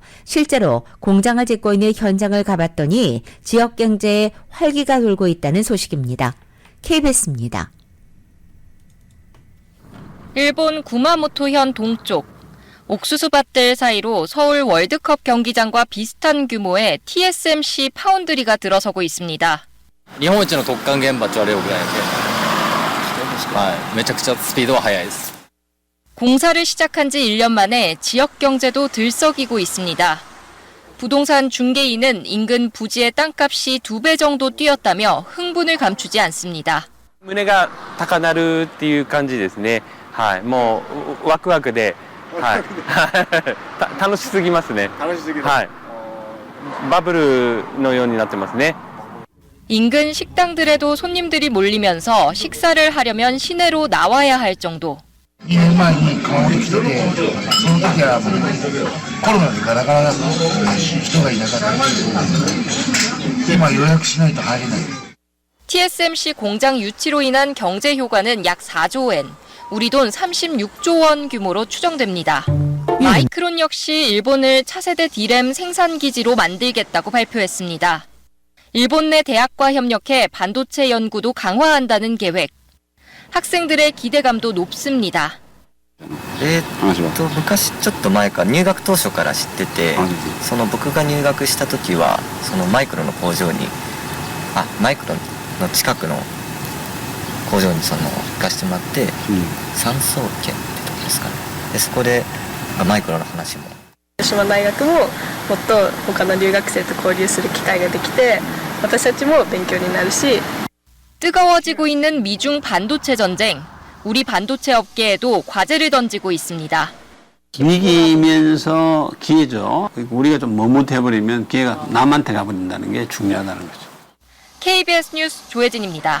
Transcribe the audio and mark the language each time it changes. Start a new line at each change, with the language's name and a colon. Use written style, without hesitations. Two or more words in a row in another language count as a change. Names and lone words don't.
Korean: 실제로 공장을 짓고 있는 현장을 가봤더니 지역 경제에 활기가 돌고 있다는 소식입니다. KBS입니다. 일본 구마모토현 동쪽 옥수수밭들 사이로 서울 월드컵 경기장과 비슷한 규모의 TSMC 파운드리가 들어서고 있습니다.
Japanese: 日本一の特管現場って言われるぐらいで、めちゃくちゃスピードは速いです。
Korean: 공사를 시작한 지 1년 만에 지역 경제도 들썩이고 있습니다. 부동산 중개인은 인근 부지의 땅값이 2배 정도 뛰었다며 흥분을 감추지 않습니다.
Japanese: 胸が高鳴るっていう感じですね。はい、もうワクワクで、はい、楽しすぎますね。はい、バブルのようになってますね。
Korean: 인근 식당들에도 손님들이 몰리면서 식사를 하려면 시내로 나와야 할 정도.
Japanese: 2 年前に熊本来てて、その時はもうコロナでガラガラだと人がいなかったけど、今予約しないと入れない。
Korean: TSMC 공장 유치로 인한 경제 효과는 약 4조 엔, 우리 돈 36조 원 규모로 추정됩니다. 마이크론 역시 일본을 차세대 D램 생산 기지로 만들겠다고 발표했습니다. 일본 내 대학과 협력해 반도체 연구도 강화한다는 계획. 학생들의 기대감도 높습니다.
Japanese: 昔ちょっと前から入学当初から知ってて、その僕が入学した時はそのマイクロの工場にマイクロの近くの工場に行かしてもらって、産総研ってとこですかね。でそこでマイクロの話も。広島大学ももっと他の留学生と交流する機会ができて私たちも勉強になるし
Korean: 뜨거워지고 있는 미중 반도체 전쟁, 우리 반도체 업계에도 과제를 던지고 있습니다. 위기면서 기회죠. 우리가 좀 머뭇해버리면 기회가 남한테 가버린다는 게 중요하다는 거죠. KBS 뉴스 조혜진입니다.